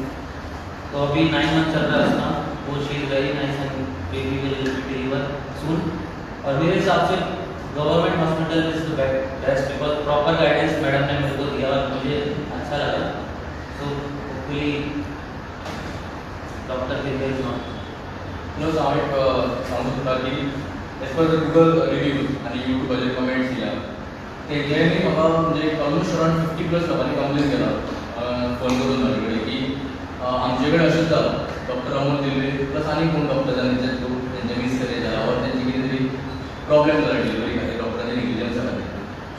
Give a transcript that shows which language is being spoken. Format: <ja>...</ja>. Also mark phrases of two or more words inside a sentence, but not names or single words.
<hi>तो अभी 9 मंथ चल रहा है उसका, वो</hi> <en>she is very nice and baby will deliver soon.</en> <hi>और मेरे हिसाब से</hi> <en>government hospital is the best because proper guidance</en> <hi>मैडम ने मेरे को दिया और मुझे अच्छा लगा। तो होपफुली डॉक्टर के लिए</hi> <kok>प्लस हांव एक सांगूंक सोदता की</kok> <en>as per the Google reviews</en> <kok>आनी यूट्यूबाचेर कमेंट्स दिल्या तेजेनी म्हाका म्हणजे</kok> <en>almost around 50+</en> <kok>लोकांनी कंप्लेन केला फोन करून म्हाजे कडेन की आमचे कडेन अशेंच जालां, डॉक्टर अमोल दिल्ले प्लस आनी कोण डॉक्टरांनी तेंचे थ्रू तेंचे मिसकॅरेज जाला और तेंचे कितें तरी प्रॉब्लेम जाला डिलिव्हरी खातीर डॉक्टरांच्या नेग्लिजन्सा खातीर।</kok>